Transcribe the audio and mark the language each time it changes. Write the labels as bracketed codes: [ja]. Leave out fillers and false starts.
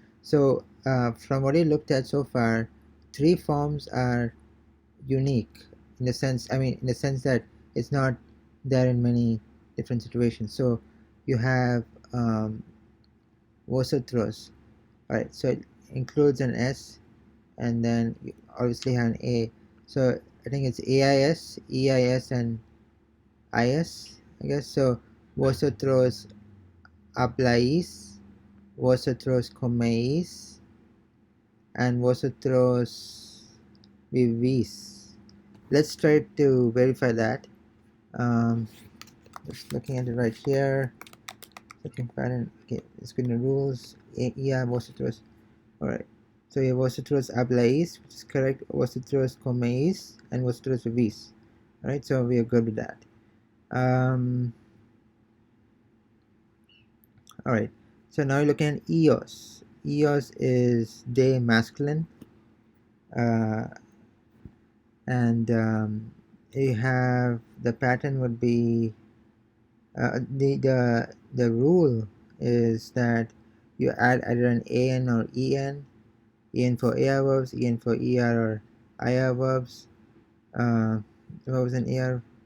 [en] So from what we looked at so far, 3 forms are unique in the sense, in the sense that it's not there in many different situations. So you have vosotros, alright, so it includes an s, and then you obviously have an a, so I think it's ais, eis, and is, I guess. [es] So vosotros habláis, vosotros coméis, and vosotros vivís. [en] Let's try to verify that. Just looking at it right here. Second pattern. Okay, let's go to the rules. Yeah, vosotros. Alright. So yeah, [es] vosotros habláis, [en] which is correct. [es] Vosotros coméis, and vosotros vivís. [en] Alright, so we are good with that. Alright. So now you're looking at ellos. Ellos is they masculine. And you have the pattern would be the rule is that you add either an an or en for ar verbs, en for er or ir verbs, verbs and er.